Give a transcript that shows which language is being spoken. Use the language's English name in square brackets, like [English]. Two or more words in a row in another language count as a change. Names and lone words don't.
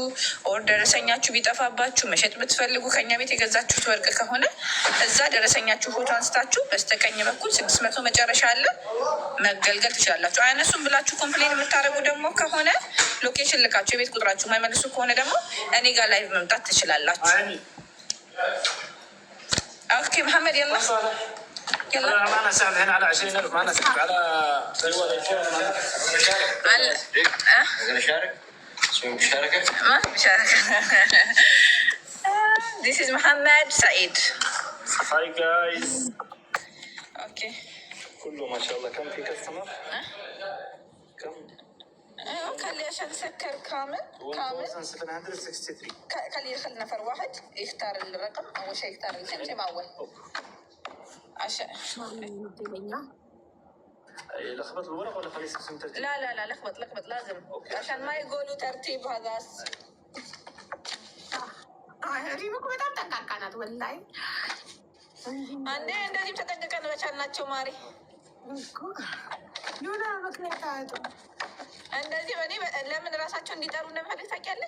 [Amharic] ኦር ደረሰኛችሁ ቢጠፋባችሁ መሸጥ ብትፈልጉ ከኛ ቤት የገዛችሁት ወርቅ ከሆነ እዛ ደረሰኛችሁ ፎቶ አንስታችሁ በስተቀኝ በኩል 600 መጨረሻ አለ መገልገል ትችላላችሁ። አያነሱም ብላችሁ ኮምፕሌን የምታደርጉ ደግሞ ከሆነ ሎኬሽን ልካችሁ የቤት ቁጥራችሁ የማይመልሱ ከሆነ ደግሞ እኔ ጋር ላይቭ መምጣት ትችላላችሁ። ኦኬ መሐመድ يلا [Arabic] ما انا سهل هنا على 20,000 ما انا سهل على نشارك مشاركة ما مشاركة. [English] This is محمد سعيد. Hi guys. Okay. [Arabic] كله ما شاء الله. كم في كاستمر؟ كم؟ ايوه خلي عشان سكر كامل 1763. خلي يدخل نفر واحد يختار الرقم. اول شيء يختار الكلمة اول عشان لخبط الورق ولا خليه يستخدم ترتيب؟ لا لخبط لازم. أوكي. عشان ما يقولوا ترتيب هذا. [Amharic] ሪሙክ በጣም ጠንቃቃ ናት ወላሂ። አንዴ እንደዚህ ተጠንቅቀን በቻልናቸው ማሪ የሆነ ምክንያት አያጡ እንደዚህ እኔ ለምን ራሳቸው እንዲጠሩ እንደምፈልግ ታውቂያለሽ?